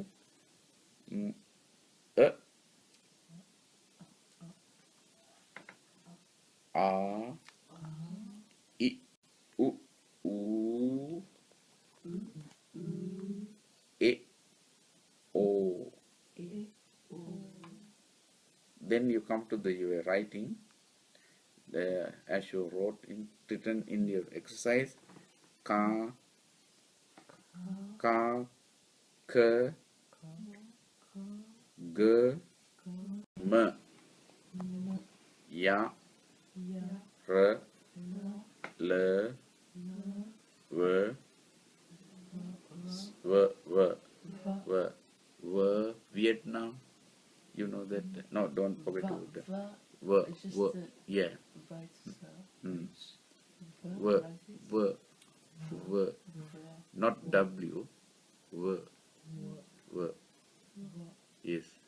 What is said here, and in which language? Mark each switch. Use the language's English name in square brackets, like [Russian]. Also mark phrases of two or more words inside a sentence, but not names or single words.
[English] A, I, U, U, E, O. Then you come to your writing. As you written in your exercise, ka, ka, k, g, m, ya, r, l, v, v, Vietnam. You know that? No, don't forget to do that. V, yeah. V, not W. V, yes.